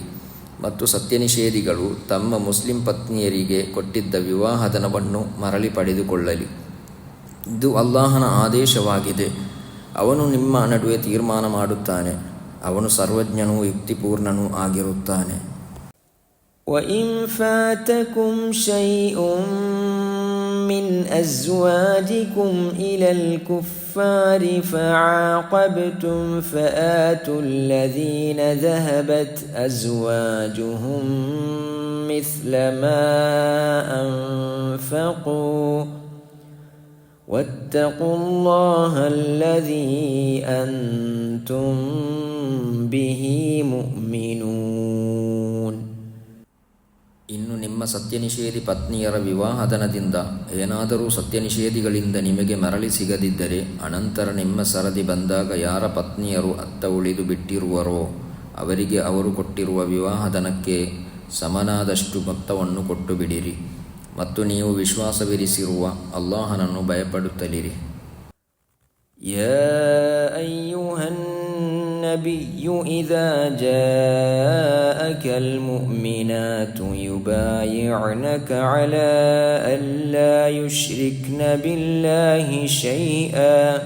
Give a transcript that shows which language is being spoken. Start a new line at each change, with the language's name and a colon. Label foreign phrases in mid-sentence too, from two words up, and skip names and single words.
Kannada: ಮತ್ತು ಸತ್ಯನಿಷೇಧಿಗಳು ತಮ್ಮ ಮುಸ್ಲಿಂ ಪತ್ನಿಯರಿಗೆ ಕೊಟ್ಟಿದ್ದ ವಿವಾಹಧನವನ್ನು ಮರಳಿ ಪಡೆದುಕೊಳ್ಳಲಿ. ಇದು ಅಲ್ಲಾಹನ ಆದೇಶವಾಗಿದೆ. ಅವನು ನಿಮ್ಮ ನಡುವೆ ತೀರ್ಮಾನ ಮಾಡುತ್ತಾನೆ. ಅವನು ಸರ್ವಜ್ಞನೂ ಯುಕ್ತಿಪೂರ್ಣನೂ ಆಗಿರುತ್ತಾನೆ.
Arabic: وإن فاتكم شيء من أزواجكم إلى الكفار فعاقبتم فآتوا الذين ذهبت أزواجهم مثل ما أنفقوا واتقوا الله الذي أنتم به مؤمنون.
Kannada: ಇನ್ನು ನಿಮ್ಮ ಸತ್ಯನಿಷೇಧಿ ಪತ್ನಿಯರ ವಿವಾಹಧನದಿಂದ ಏನಾದರೂ ಸತ್ಯನಿಷೇಧಿಗಳಿಂದ ನಿಮಗೆ ಮರಳಿ ಸಿಗದಿದ್ದರೆ, ಅನಂತರ ನಿಮ್ಮ ಸರದಿ ಬಂದಾಗ ಯಾರ ಪತ್ನಿಯರು ಅತ್ತ ಉಳಿದು ಬಿಟ್ಟಿರುವರೋ ಅವರಿಗೆ ಅವರು ಕೊಟ್ಟಿರುವ ವಿವಾಹಧನಕ್ಕೆ ಸಮನಾದಷ್ಟು ಮೊತ್ತವನ್ನು ಕೊಟ್ಟು ಬಿಡಿರಿ. ಮತ್ತು ನೀವು ವಿಶ್ವಾಸವಿರಿಸಿರುವ ಅಲ್ಲಾಹನನ್ನು ಭಯಪಡುತ್ತಲಿರಿ.
Arabic: النبي إذا جاءك المؤمنات يبايعنك على أن لا يشركن بالله شيئا